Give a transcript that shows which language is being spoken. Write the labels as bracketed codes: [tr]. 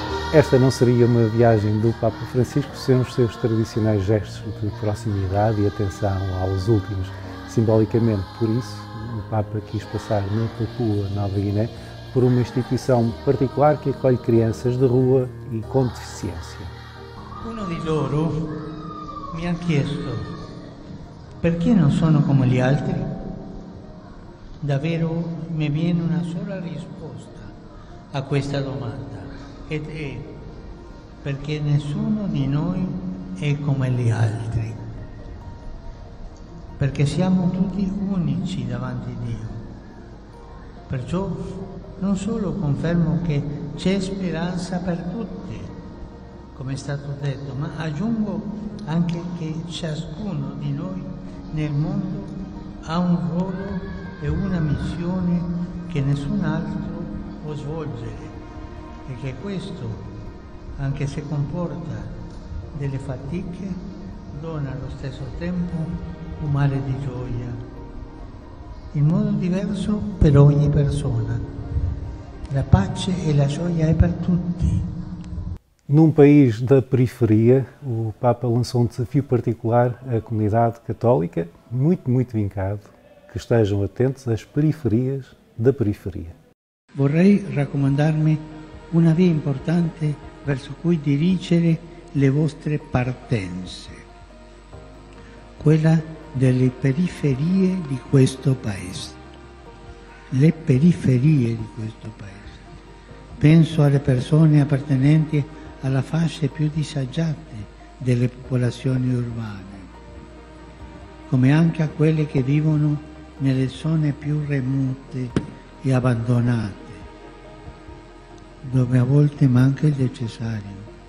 [pt] Esta não seria uma viagem do Papa Francisco sem os seus tradicionais gestos de proximidade e atenção aos últimos. Simbolicamente, por isso, o Papa quis passar na Papua Nova Guiné por uma instituição particular que acolhe crianças de rua e com deficiência. [it] Uno di loro mi ha chiesto perché non sono come gli altri? Davvero mi viene una sola risposta a questa domanda. Ed è perché nessuno di noi è come gli altri, perché siamo tutti unici davanti a Dio. Perciò non solo confermo che c'è speranza per tutti, come è stato detto, ma aggiungo anche che ciascuno di noi nel mondo ha un ruolo e una missione che nessun altro può svolgere. E che questo, anche se comporta delle fatiche, dona allo stesso tempo un mare di gioia, in modo diverso per ogni persona. La pace e la gioia è per tutti. [pt] Num país da periferia, o Papa lançou um desafio particular à comunidade católica, muito vincado, que estejam atentos às periferias da periferia. [it] Vorrei raccomandarmi una via importante verso cui dirigere le vostre partenze, quella delle periferie di questo Paese. Le periferie di questo Paese. Penso alle persone appartenenti alla fasce più disagiate delle popolazioni urbane, come anche a quelle che vivono nelle zone più remote e abbandonate, dove a volte manca il necessario.